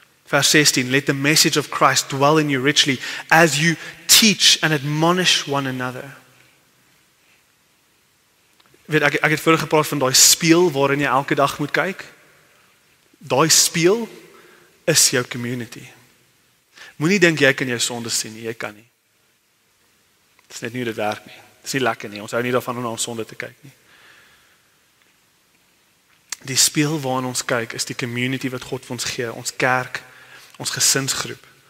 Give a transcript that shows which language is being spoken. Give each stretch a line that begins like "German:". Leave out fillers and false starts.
English: Vers 16, let the message of Christ dwell in you richly, as you teach and admonish one another.
Afrikaans: Ek het vroeger gepraat van daai spieël waarin jy elke dag moet kyk. Daai spieël is jou community. Moenie dink jy kan jou sonde sien nie, jy kan nie. Dit is net nie hoe dit werk nie. Dit is nie lekker nie, ons hou nie daarvan om na ons sonde te kyk nie. Die spieël waarna ons kyk is die community wat God vir ons gee, ons kerk, ons gesinsgroep.